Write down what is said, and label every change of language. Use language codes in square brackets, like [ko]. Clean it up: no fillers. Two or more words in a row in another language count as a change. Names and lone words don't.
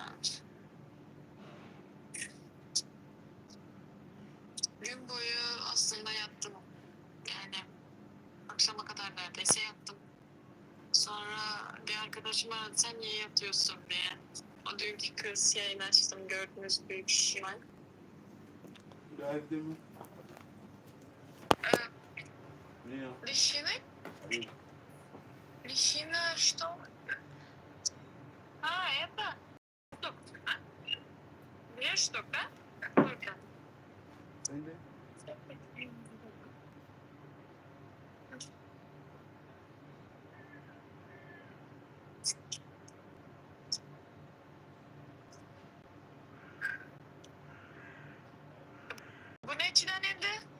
[tr] Gün boyu aslında yattım. Yani akşama kadar neredeyse yattım. Sonra bir arkadaşım aradı sen niye yatıyorsun diye. O dünkü kız yayın açtım gördünüz büyük ihtimal. Geldi mi? [ru] Решены? Решено что? А, это? Штук. Две штук, да? Сколько? [tr] Öyle. Bu ne içinen evde?